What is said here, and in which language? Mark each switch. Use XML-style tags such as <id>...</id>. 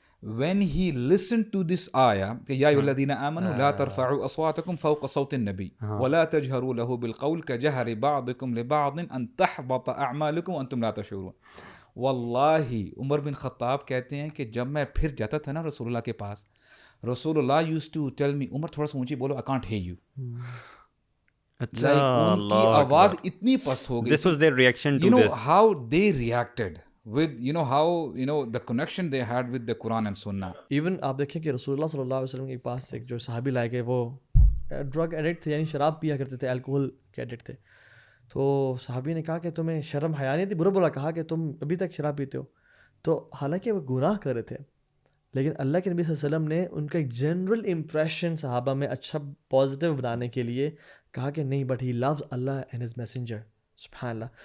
<en>when he listened to this</en> <ur>آیا کہ</ur> <ar>یا ایھا الذین آمنوا لا ترفعوا اصواتکم فوق صوت النبی ولا تجهروا له بالقول كجهر بعضکم لبعض ان تحبط اعمالکم وانتم لا تشعرون.</ar> <ur>واللہ عمر بن خطاب کہتے ہیں کہ جب میں پھر جاتا تھا نا رسول اللہ کے پاس, رسول اللہ</ur> <en>used to tell me</en> <ur>عمر تھوڑا سا اونچی بولو,</ur> <en>I can't hear you.</en> <ur>ان کی آواز اتنی پست ہو گئی.</ur> <en>This was their reaction to you know this. how they reacted with how the connection they had with the Quran and Sunnah.</en> <ur>Even آپ دیکھیں کہ رسول اللہ صلی اللہ علیہ وسلم کے پاس ایک جو صحابی لائے گئے, وہ ڈرگ ایڈکٹ تھے, یعنی شراب پیا کرتے تھے, الکوہل کے ایڈکٹ تھے. تو صحابی نے کہا کہ تمہیں شرم حیا نہیں تھی, برا بولا کہا کہ تم ابھی تک شراب پیتے ہو. تو حالانکہ وہ گناہ کر رہے تھے, لیکن اللہ کے نبی صلی اللہ علیہ وسلم نے ان کا ایک جنرل امپریشن صحابہ میں اچھا پازیٹیو بنانے کے لیے کہا کہ نہیں,</ur> <en>But he loves Allah and his messenger.</en> <ur>سبحان اللہ.</ur>